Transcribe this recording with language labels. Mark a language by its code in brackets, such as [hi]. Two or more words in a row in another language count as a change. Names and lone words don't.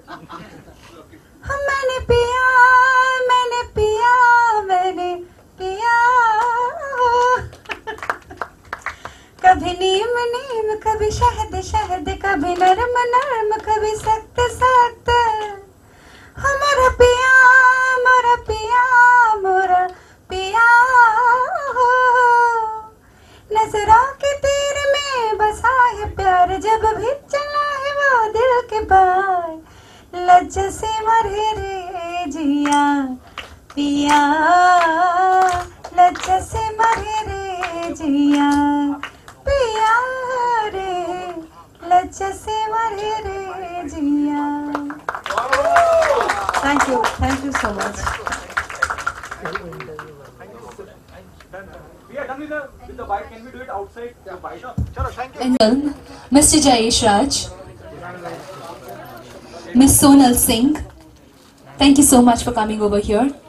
[hi] मैंने पिया मैंने पिया मैंने पिया कभी नीम नीम कभी शहद शहद कभी नरम नरम कभी सख्त सख्त हमारा पिया मोरा पिया मोरा पिया हो नजरों के तीर में बसा है प्यार जब भी चला है वो दिल के पार लज्जा से मरे रे जिया पिया लज्जा से मरे रे जिया पिया रे लज्जा से मरे रे जिया। [en] thank you so much. We are done with the bite. Can we do it outside the bite? Chalo, thank you. In film, Mr. Jayesh Raj, Miss Sonal Singh, thank you so much for coming over here.